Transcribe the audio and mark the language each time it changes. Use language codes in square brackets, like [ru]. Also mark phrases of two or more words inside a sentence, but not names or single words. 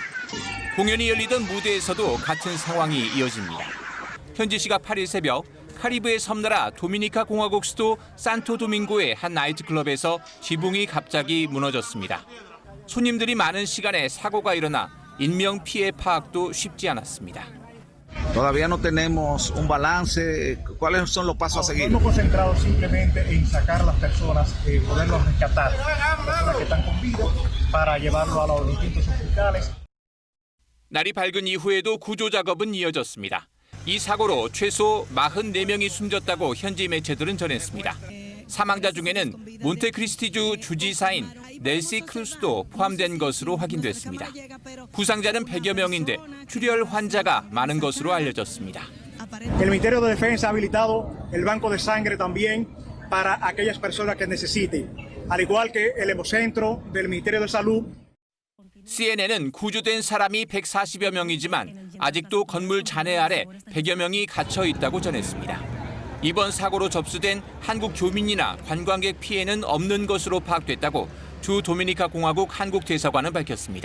[ko] 공연이 열리던 무대에서도 같은 상황이 이어집니다. 현지 시각 8일 새벽 카리브해 섬나라 도미니카 공화국 수도 산토도밍고의 한 나이트클럽에서 지붕이 갑자기 무너졌습니다. 손님들이 많은 시간에 사고가 일어나 인명 피해 파악도 쉽지 않았습니다. [es] Todavía no tenemos un balance. ¿Cuáles son los pasos a seguir? Estamos concentrados simplemente en sacar a las personas, poderlos rescatar, personas que están con vida, para llevarlo a los distintos hospitales. [ko] 날이 밝은 이후에도 구조 작업은 이어졌습니다. 이 사고로 최소 44명이 숨졌다고 현지 매체들은 전했습니다. 사망자 중에는 몬테크리스티주 주지사인 넬시 크루스도 포함된 것으로 확인됐습니다. 부상자는 100여 명인데 출혈 환자가 많은 것으로 알려졌습니다. [es] El Ministerio de Defensa ha habilitado el banco de sangre también para aquellas personas que necesiten, al igual que el hemocentro del Ministerio de Salud. [ko] CNN은 구조된 사람이 140여 명이지만 아직도 건물 잔해 아래 100여 명이 갇혀 있다고 전했습니다. 이번 사고로 접수된 한국 교민이나 관광객 피해는 없는 것으로 파악됐다고 주 도미니카 공화국 한국 대사관은 밝혔습니다.